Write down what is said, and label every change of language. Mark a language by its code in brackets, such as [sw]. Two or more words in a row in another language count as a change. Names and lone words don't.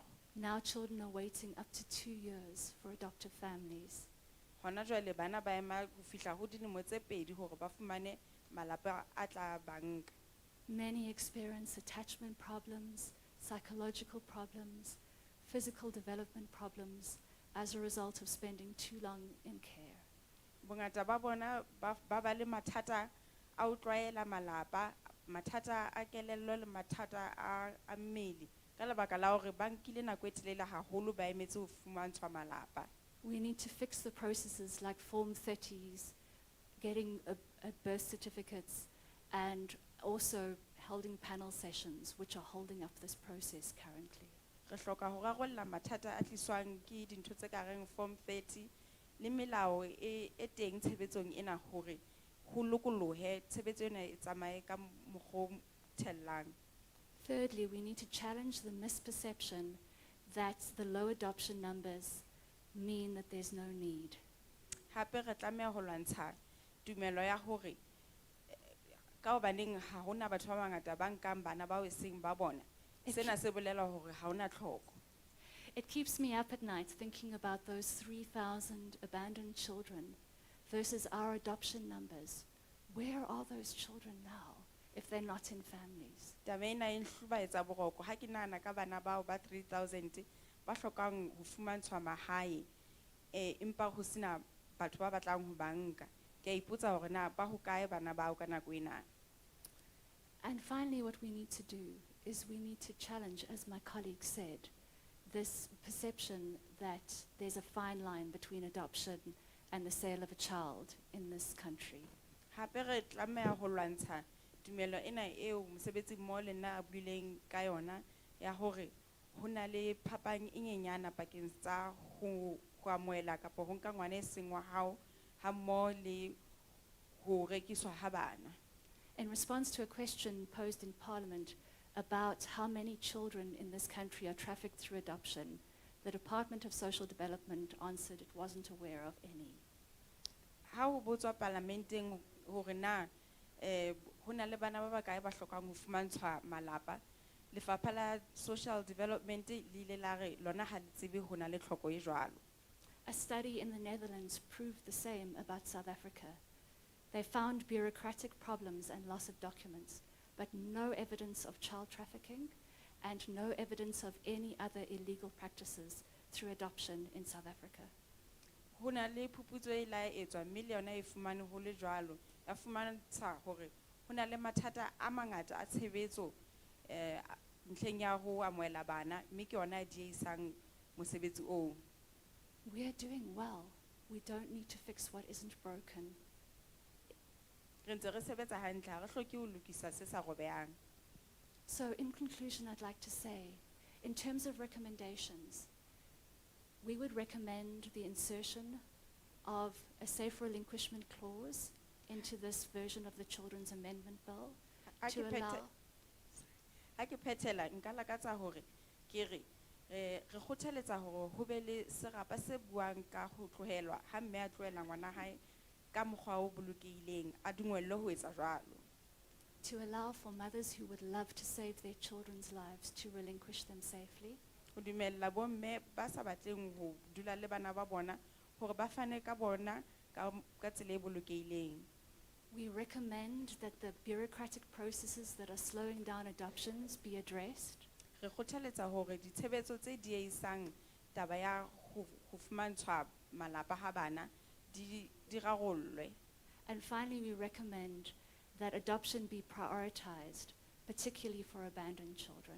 [en] Now children are waiting up to 2 years for adoptive families. [st] Hona jwale bana ba ema ho fihla ho dilemo tse 2 hore ba fumane malapa a tla banka. [en] Many experience attachment problems, psychological problems, physical development problems as a result of spending too long in care. [st] Bongata ba bona ba le mathata a ho tlwaela malapa, mathata a kelello le mathata a mmele ka lebaka la hore ba nkile nako e telele haholo ba emetse ho fumantshwa malapa. [en] We need to fix the processes like Form 30s, getting birth certificates, and also holding panel sessions, which are holding up this process currently. [st] Re hloka ho rarolla mathata a tliswang ke dintho tse ka reng Form 30 le melao e teng tshebetsong ena hore ho lokolohe tshebetso ena e tsamaye ka mokgwa o thellang. [en] Thirdly, we need to challenge the misperception that the low adoption numbers mean that there's no need. [st] Hape re tlameha ho lwantsha tumelo ya hore ka hobaneng ha hona batho ba bangata ba nkang bana bao e seng ba bona. Sena se bolela hore ha hona tlhoko. [en] It keeps me up at night thinking about those 3,000 abandoned children versus our adoption numbers. Where are those children now if they're not in families? [st] Taba ena e nhlobaetsa boroko ha ke nahana ka bana bao ba 3,000 ba hlokang ho fumantshwa mahae empa ho sena batho ba batlang ho ba nka. Ke a ipotsa hore na ba hokae bana bao ka nako ena. [en] And finally, what we need to do is we need to challenge, as my colleague said, this perception that there's a fine line between adoption and the sale of a child in this country. [st] Hape re tlameha ho lwantsha tumelo ena eo mosebetsi mmoho le nna a buileng ka yona ya hore ho na le phapang e nyenyana pakeng tsa ho amohela kapa ho nka ngwana e seng wa hao ha mmoho le ho rekiswa ha bana. [en] In response to a question posed in Parliament about how many children in this country are trafficked through adoption, the Department of Social Development answered it wasn't aware of any. [st] Ha ho botswa parlamenteng hore na ho na le bana ba bakae ba hlokang ho fumantshwa malapa, Lefapha la Social Development le ile la re lona ha le tsebe ho na le tlhoko e jwalo. [en] A study in the Netherlands proved the same about South Africa. They found bureaucratic problems and loss of documents, but no evidence of child trafficking and no evidence of any other illegal practices through adoption in South Africa. [st] Ho na le phuputso e la etswa mme le yona e fumane ho le jwalo ya fumantsha hore ho na le mathata a mangata a tshebetso ntlheng ya ho amohela bana mme ke yona diehisang mosebetsi oo. [en] We are doing well. We don't need to fix what isn't broken. [st] Re ntse re sebetsa hantle ha re hloke ho lokisa se sa robehang. [en] So in conclusion, I'd like to say, in terms of recommendations, we would recommend the insertion of a safe relinquishment clause into this version of the Children's Amendment Bill to allow... [st] Ha ke phethela nka lakatsa hore ke re re kgothaletsa hore ho be le serapa se buang ka ho tlohelwa ha mme a tlohela ngwana hae ka mokgwa o bolokehileng a dungwelle ho etsa jwalo. [en] To allow for mothers who would love to save their children's lives to relinquish them safely. [st] Ho dumella bo mme ba sa batleng ho dula le bana ba bona hore ba fane ka bona ka tsela e bolokehileng. [en] We recommend that the bureaucratic processes that are slowing down adoptions be addressed. [st] Re kgothaletsa hore ditshebetso tse diehisang taba ya ho fumantshwa malapa ha bana di rarollwe. [en] And finally, we recommend that adoption be prioritized, particularly for abandoned children.